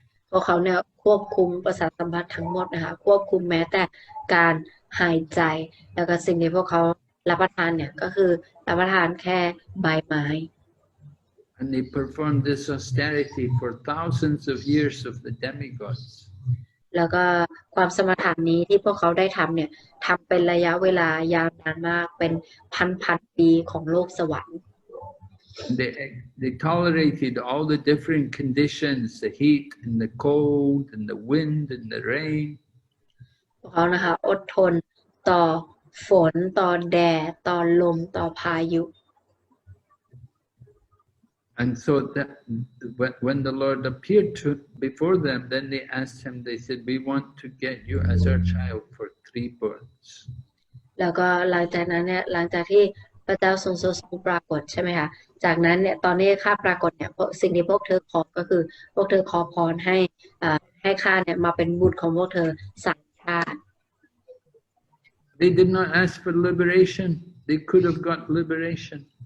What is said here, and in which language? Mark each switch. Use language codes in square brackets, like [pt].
[th] พวกเขาเนี่ยควบคุมประสาทสัมผัสทั้งหมดนะคะควบคุมแม้แต่การหายใจแล้วก็สิ่งที่พวกเขารับประทานเนี่ยก็คือรับประทานแค่ใบไม้ [en] And they performed this austerity for thousands of years of the demigods. [th] แล้วก็ความสมถะนี้ที่พวกเขาได้ทำเนี่ยทำเป็นระยะเวลายาวนานมากเป็นพันปีของโลกสวรรค์ [en] They tolerated all the different conditions, the heat and the cold and the wind and the rain. [th] พวกเขานะคะอดทนต่อฝนต่อแดดต่อลมต่อพายุ [en] And so that when the Lord appeared before them, then they asked him, they said, we want to get you as our child for 3 births. [th] แล้วก็หลังจากนั้นเนี่ยหลังจากที่พระเจ้าทรงปรากฏใช่ไหมคะจากนั้นเนี่ยตอนนี้ข้าปรากฏเนี่ยสิ่งที่พวกเธอขอก็คือพวกเธอขอพรให้ข้าเนี่ยมาเป็นบุตรของพวกเธอ3 ชาติ [en] They did not ask for liberation. They could have got liberation.